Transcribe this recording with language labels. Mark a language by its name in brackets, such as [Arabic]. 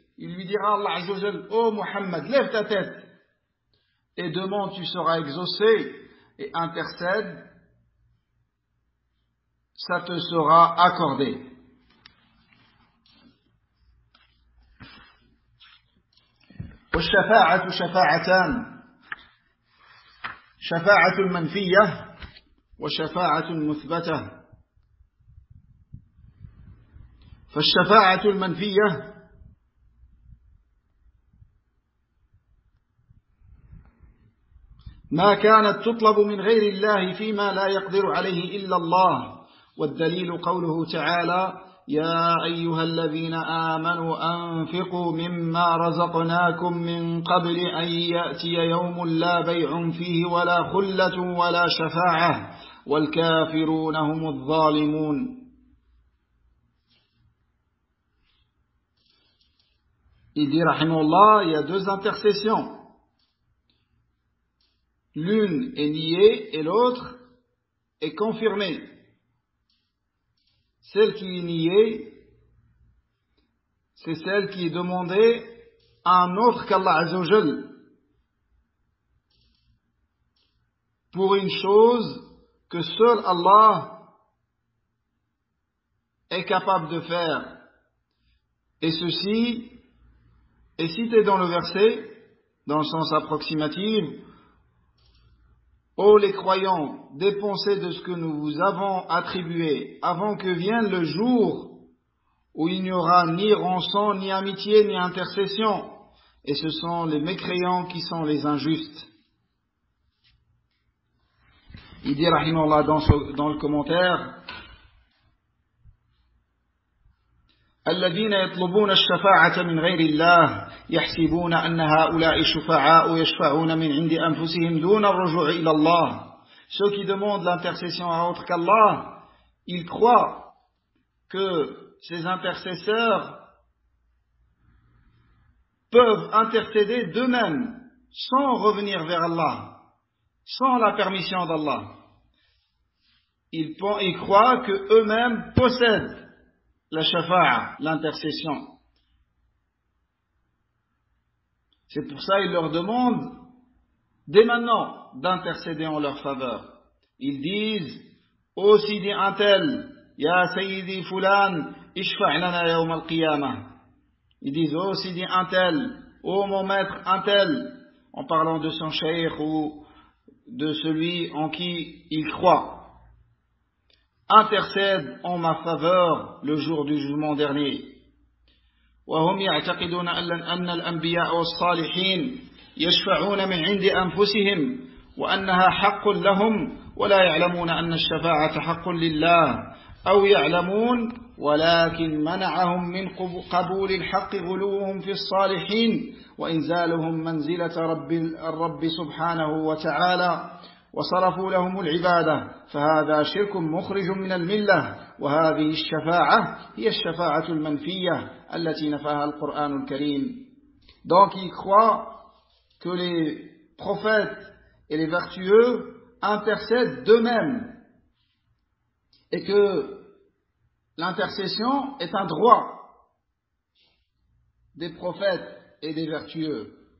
[French] Il lui dira, Allah Azzawajal, « Oh Muhammad, lève ta tête, et demande, tu seras exaucé, et intercède, ça te sera accordé. » [Arabic] والشفاعة شفاعتان، شفاعة منفية وشفاعة مثبتة. فالشفاعة المنفية ما كانت تطلب من غير الله فيما لا يقدر عليه إلا الله، والدليل قوله تعالى: يا أيها الذين آمنوا أنفقوا مما رزقناكم من قبل أن يأتي يوم لا بيع فيه ولا خلة ولا شفاعة والكافرون هم الظالمون. [French] Il dit [Arabic] رحمه الله, [French] il y a deux intercessions. L'une est niée et l'autre est confirmée. Celle qui est niée, c'est celle qui est demandée à un autre qu'Allah Azzawajal pour une chose que seul Allah est capable de faire. Et ceci est cité dans le verset, dans le sens approximatif. Ô les croyants, dépensez de ce que nous vous avons attribué avant que vienne le jour où il n'y aura ni rançon, ni amitié, ni intercession. Et ce sont les mécréants qui sont les injustes. Il dit, rahimallah, dans le commentaire, [Arabic] الذين يطلبون الشفاعة من غير الله يحسبون أن هؤلاء شفعاء يشفعون من عند أنفسهم دون الرجوع إلى الله. [French] Ceux qui demandent l'intercession à autre qu'Allah, ils croient que ces intercesseurs peuvent intercéder d'eux-mêmes sans revenir vers Allah, sans la permission d'Allah. Ils croient que eux-mêmes possèdent la shafa'a, l'intercession. C'est pour ça qu'il leur demande, dès maintenant, d'intercéder en leur faveur. Ils disent, « Ô Sidi Antel, [Arabic] Ya Sayyidi Fulan, Ishfa'lana Yawm Al-Qiyamah. [French] » Ils disent, « Ô Sidi Antel, Ô mon maître Antel, » en parlant de son shaykh ou de celui en qui il croit, intercède en ma faveur le jour du jugement dernier. [Arabic] وهم يعتقدون أن الأنبياء والصالحين يشفعون من عند أنفسهم وأنها حق لهم ولا يعلمون أن الشفاعة حق لله أو يعلمون ولكن منعهم من قبول الحق غلوهم في الصالحين وإنزالهم منزلة رب الرب سبحانه وتعالى وصرفوا لهم العبادة فهذا شرك مخرج من الملة وهذه الشفاعة هي الشفاعة المنفية التي نفاها القرآن الكريم. [French] Donc ils croient que les prophètes et les vertueux intercèdent d'eux-mêmes et que l'intercession est un droit des prophètes et des vertueux.